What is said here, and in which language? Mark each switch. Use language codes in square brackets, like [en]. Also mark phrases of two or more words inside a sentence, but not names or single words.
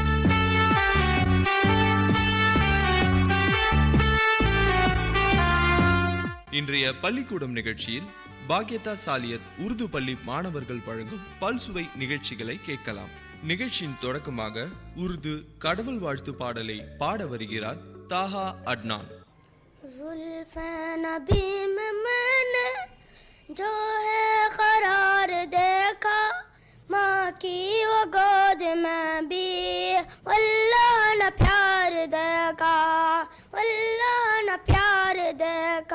[ta] இன்றைய பள்ளிக்கூடம் நிகழ்ச்சியில் பாக்யதா சாலியத் உருது பள்ளி மாணவர்கள் வழங்கும் பல்சுவை நிகழ்ச்சிகளை கேட்கலாம். நிகழ்ச்சியின் தொடக்கமாக உருது கடவுள் வாழ்த்து பாடலை பாட வருகிறார் தாஹா அட்னான். [ur] جو ہے قرار دیکھا ماں کی وہ گود میں بھی اللہ نہ پیار دیکھا، اللہ نہ پیار دیکھا.